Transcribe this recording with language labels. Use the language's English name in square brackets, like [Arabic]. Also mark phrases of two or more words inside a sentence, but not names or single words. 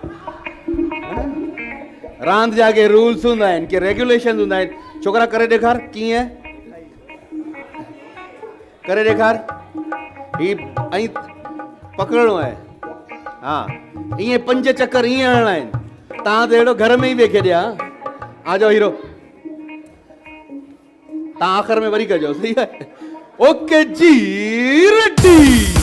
[Sindhi] रांदि जा के रूल्स हूंदा आहिनि, के रेगुलेशन हूंदा आहिनि। छोकिरा करे ॾेखार कीअं करे ॾेखार। ही ऐं पकड़णो आहे। हाँ ईअं 5 चक्कर ईअं हणणा आहिनि। तव्हां त अहिड़ो घर में ई वेही खेॾिया। [Hindi] आ जाओ हीरो, [Sindhi] तव्हां आख़िर में वरी कजो। सही आहे? ओके जी रेडी।